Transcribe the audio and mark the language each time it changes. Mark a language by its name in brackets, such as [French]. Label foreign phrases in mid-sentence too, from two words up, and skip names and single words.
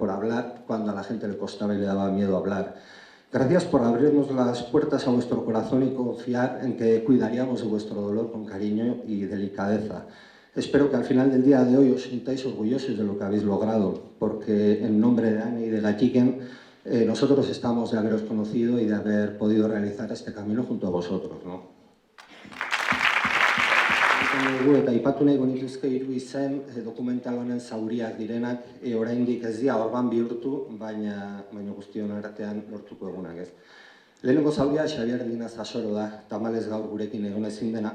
[Spanish] Por hablar cuando a la gente le costaba y le daba miedo hablar. Gracias por abrirnos las puertas a vuestro corazón y confiar en que cuidaríamos de vuestro dolor con cariño y delicadeza. Espero que al final del día de hoy os sintáis orgullosos de lo que habéis logrado, porque en nombre de Ani y de Gachiken, nosotros estamos de haberos conocido y de haber podido realizar este camino junto a vosotros, ¿no? [Basque] Eta aipatu nahi genituzke 3 izen dokumental honen zauriak direnak, oraindik ez dira orban bihurtu, baina guztion artean lortuko egunak, ez. Lehenengo zauria Xabier Dinaz Asoro da, tamalez gaur gurekin egon ezin dena.